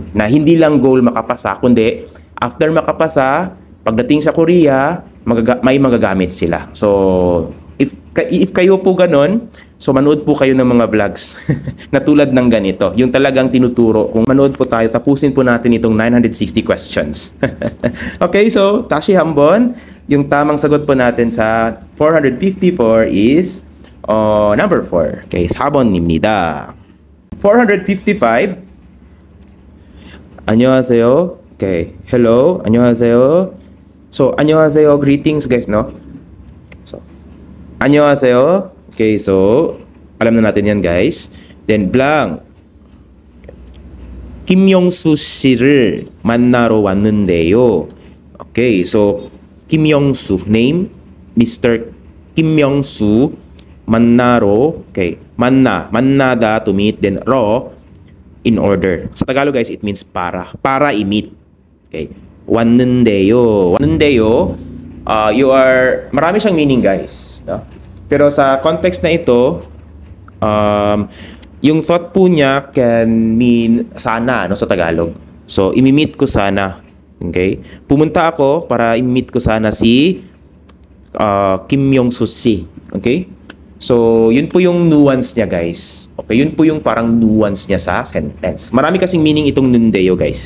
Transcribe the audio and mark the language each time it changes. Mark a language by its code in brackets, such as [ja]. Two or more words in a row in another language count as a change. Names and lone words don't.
[tl] Na hindi lang goal makapasa, kundi after makapasa, pagdating sa Korea, may magagamit sila. So, if kayo po ganon, so manood po kayo ng mga vlogs na tulad ng ganito. Yung talagang tinuturo. Kung manood po tayo, tapusin po natin itong 960 questions. [en] Okay, so [ko] 다시 한번, [tl] yung tamang sagot po natin sa 454 is number 4. [ko] Okay, 4번입니다. 455. 안녕하세요. Okay. Hello. 안녕하세요. So, 안녕하세요. [en] Greetings, guys, no? So, 안녕하세요. [tl] Okay, so, alam na natin yan, guys. [en] Then, blank. [ko] 김영수 씨를 만나러 왔는데요. [en] Okay, so, 김영수, name, Mr. [ko] 김영수, 만나러, okay, 만나다, [en] to meet, then ro, in order. [tl] Sa Tagalog, guys, [en] it means [tl] para i-meet. [ko] Okay, 왔는데요. [tl] Marami siyang meaning, guys. [en] No? [tl] Pero sa context na ito, yung thought po niya [en] can mean [tl] sana, no, sa Tagalog. So, imi-meet ko sana. Okay? Pumunta ako para i-meet ko sana si Kim Yong-soo si. [en] Okay? [tl] So, yun po yung nuance niya, guys. Okay, yun po yung parang nuance niya sa sentence. Marami kasing meaning itong nundeyo, guys.